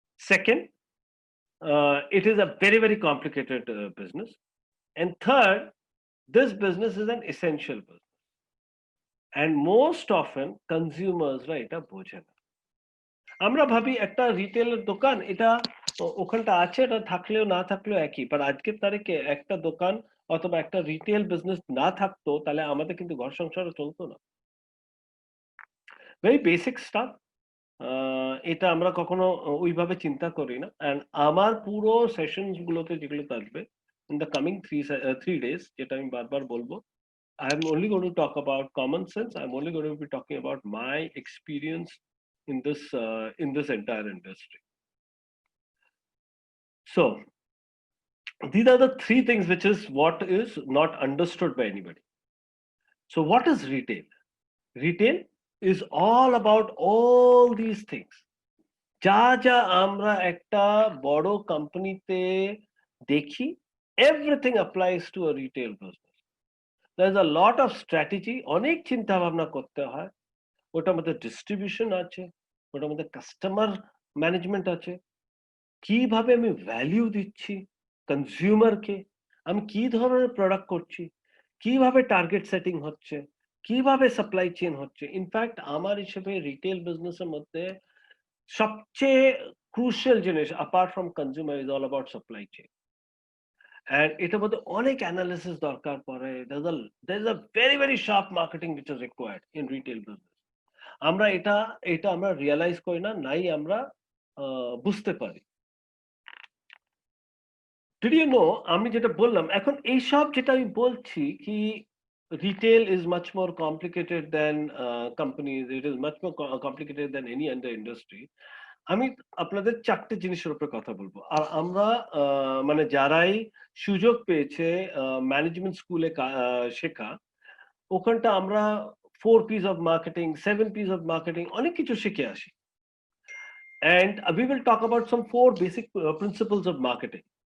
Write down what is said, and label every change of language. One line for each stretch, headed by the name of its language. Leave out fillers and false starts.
English: Second, it is a very very complicated business. And third, this business is an essential business. And most often consumers
Bangla: রা এটা বোঝে না। আমরা ভাবি একটা রিটেলের দোকান, এটা ওখানটা আছে, এটা থাকলেও না থাকলেও একই। বাট আজকের তারিখে একটা দোকান অথবা একটা রিটেল বিজনেস না থাকতো, তাহলে আমাদের কিন্তু ঘর সংসারও চলতো না।
English: Very basic stuff.
Bangla: এটা আমরা কখনো ওইভাবে চিন্তা করি না। অ্যান্ড আমার পুরো সেশনস গুলোতে যেগুলো থাকবে
English: in the coming 3 days,
Bangla: যেটা আমি বারবার বলবো,
English: I am only going to talk about common sense. I'm only going to be talking about my experience in this entire industry. So these are the 3 things which is what is not understood by anybody. So what is retail? Retail is all about all these things.
Bangla: যা যা আমরা একটা বড় কোম্পানিতে দেখি,
English: everything applies to a retail business. There's a lot of strategy,
Bangla: অনেক চিন্তা ভাবনা করতে হয়। ওটার মধ্যে ডিস্ট্রিবিউশন আছে, ওটার মধ্যে কাস্টমার ম্যানেজমেন্ট আছে, কিভাবে আমি ভ্যালিউ দিচ্ছি কনজিউমারকে, আমি কি ধরনের প্রোডাক্ট করছি, কিভাবে টার্গেট সেটিং হচ্ছে, কিভাবে সাপ্লাই চেইন হচ্ছে। ইনফ্যাক্ট আমার হিসেবে রিটেল বিজনেসের মধ্যে সবচেয়ে ক্রুশিয়াল জিনিস
English: Apart from consumer is all about supply chain.
Bangla: And এটার মধ্যে অনেক অ্যানালিসিস দরকার পড়ে।
English: there is a very very sharp marketing which is required in retail business.
Bangla: আমরা এটা এটা আমরা রিয়ালাইজ করি না, নাই আমরা বুঝতে পারি।
English: Did you know,
Bangla: আমি যেটা বললাম এখন এইসব যেটা আমি বলছি কি,
English: Retail is much more complicated than companies, it is much more complicated than any other industry.
Bangla: আমি আপনাদের 4টে জিনিসের উপর কথা বলবো। আর আমরা মানে যারাই সুযোগ পেয়েছে ম্যানেজমেন্ট স্কুলে শেখা, ওখানটা আমরা 4 P's of marketing, 7 P's of marketing অনেক কিছু শিখে আসি।
English: And we will talk about some 4 basic principles of marketing.